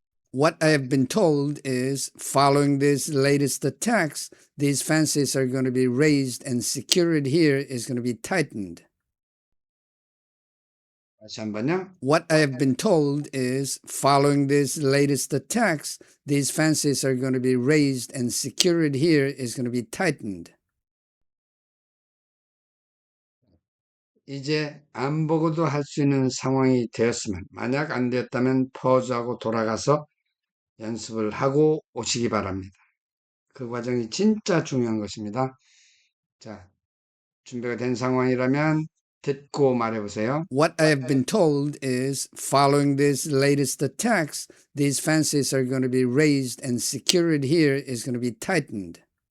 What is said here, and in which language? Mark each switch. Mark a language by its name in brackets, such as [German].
[English] What I have been told is following these latest attacks, these fences are going to be raised and security here is going to be tightened. [Korean] 다시 한번요. [English] What I have been told is following these latest attacks, these fences are going to be raised and security here is going to be tightened. [Korean] 이제 안 보고도 할 수 있는 상황이 되었으면, 만약 안 되었다면 퍼즈하고 돌아가서 연습을 하고 오시기 바랍니다. 그 과정이 진짜 중요한 것입니다. 자, 준비가 된 상황이라면 듣고 말해보세요. [English] What I have been told is following these latest attacks, these fences are going to be raised and security here is going to be tightened.